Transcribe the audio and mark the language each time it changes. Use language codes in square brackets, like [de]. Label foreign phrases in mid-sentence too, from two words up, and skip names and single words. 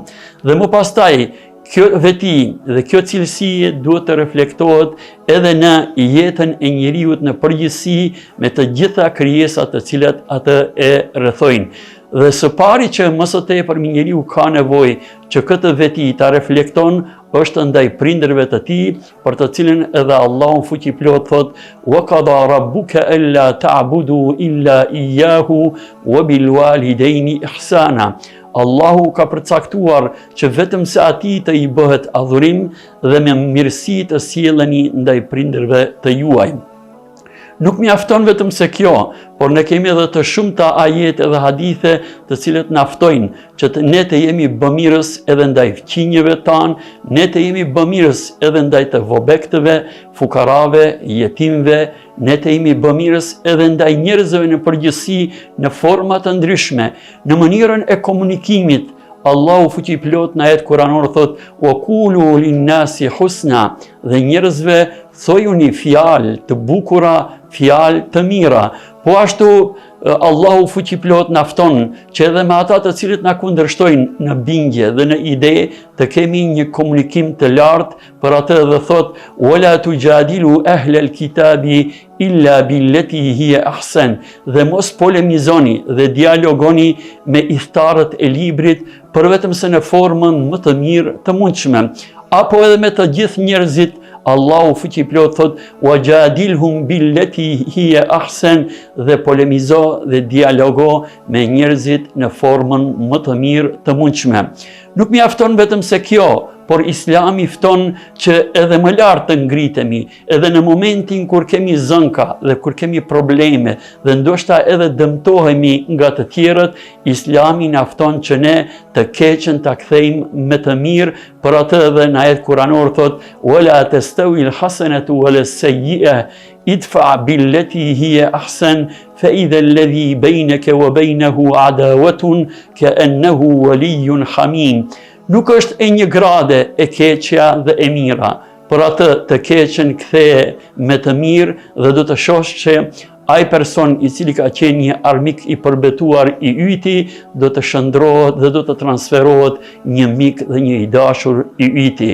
[sq] Dhe më pastaj, kjo veti dhe kjo cilësi duhet të reflektohet edhe në jetën e njeriut në përgjithësi me të gjitha krijesat të cilat atë e rrethojnë. Dhe së pari që më së tepërmi njeriu ka nevojë që këtë veti ta reflekton është ndaj prindërve të tij, për të cilën edhe Allahu fuqiplot thot: [ar] "وقضى ربك ألا تعبدوا إلا إياه وبالوالدين إحسانا." [sq] Allahu ka përcaktuar që vetëm se atij të i bëhet adhurim dhe me mirësi të sjelleni ndaj prindërve të juaj. Nuk mjafton vetëm se kjo, por ne kemi edhe të shumta ajete dhe hadithe të cilët na ftojnë që ne të jemi bëmirës edhe ndaj fëmijëve tanë, ne të jemi bëmirës edhe ndaj të vobektëve, fukarave, jetimve, ne të jemi bëmirës edhe ndaj njerëzve në përgjithësi në forma të ndryshme, në mënyrën e komunikimit. Allahu fuqiplot në ajet kuranor thot: [ar] "وقولوا للناس حسنا", [sq] dhe njerëzve thojuni fjalë të bukura, fjalë të mira. Po ashtu Allahu fuqiplot na fton që edhe me ata të cilët na kundërshtojnë në bindje dhe në ide të kemi një komunikim të lartë për atë dhe thot: [ar] "ولا تجادلوا أهل الكتاب إلا بالتي هي أحسن", [sq] dhe mos polemizoni dhe dialogoni me idhtarët e librit për vetëm se në formën më të mirë të mundshme, apo edhe me të gjithë njerëzit. Allahu fuqiplot thot: [ar] "وجادلهم بالتي هي أحسن", [sq] dhe polemizo dhe dialogo me njerëzit në formën më të mirë të mundshme. Nuk mjafton vetëm se kjo, por Islami fton që edhe më lart të ngritemi, edhe në momentin kur kemi zënka dhe kur kemi probleme dhe ndoshta edhe dëmtohemi nga të tjerët, Islami na fton që ne të keqen ta kthejmë me të mirë. Për atë edhe në ajet kuranor thot: [ar] "ولا تستوي الحسنة ولا السيئة ادفع بالتي هي أحسن فإذا الذي بينك وبينه عداوة كأنه ولي حميم." [sq] Nuk është e një grade e keqja dhe e mira, për atë të keqen ktheje me të mirë dhe do të shohësh që ai person i cili ka qenë një armik i përbetuar i yti, do të shndrohet dhe do të transferohet një mik dhe një i dashur i yti.